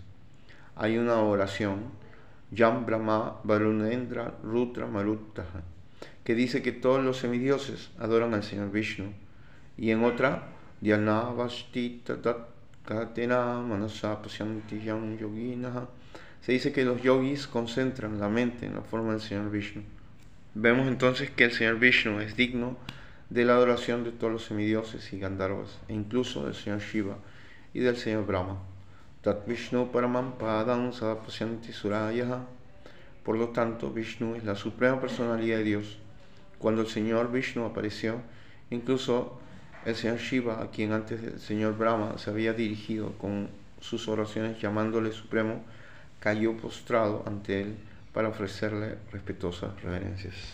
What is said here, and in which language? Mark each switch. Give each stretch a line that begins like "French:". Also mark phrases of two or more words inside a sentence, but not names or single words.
Spanish: Hay una oración,
Sanskrit: Yam Brahma Varunendra Rudra Maruttaha,
Spanish: que dice que todos los semidioses adoran al Señor Vishnu, y en otra,
Sanskrit: Dhyanavasti Tatat Katena Manasa Pasyanti Yam Yoginaha
Spanish: Se dice que los yogis concentran la mente en la forma del Señor Vishnu. Vemos entonces que el Señor Vishnu es digno de la adoración de todos los semidioses y gandharvas, e incluso del Señor Shiva y del Señor Brahma.
Sanskrit: Tat Vishnu paramam padam sadapasyanti surayaha.
Spanish: Por lo tanto, Vishnu es la suprema personalidad de Dios. Cuando el Señor Vishnu apareció, incluso el Señor Shiva, a quien antes el Señor Brahma se había dirigido con sus oraciones llamándole supremo, cayó postrado ante él para ofrecerle respetuosas reverencias.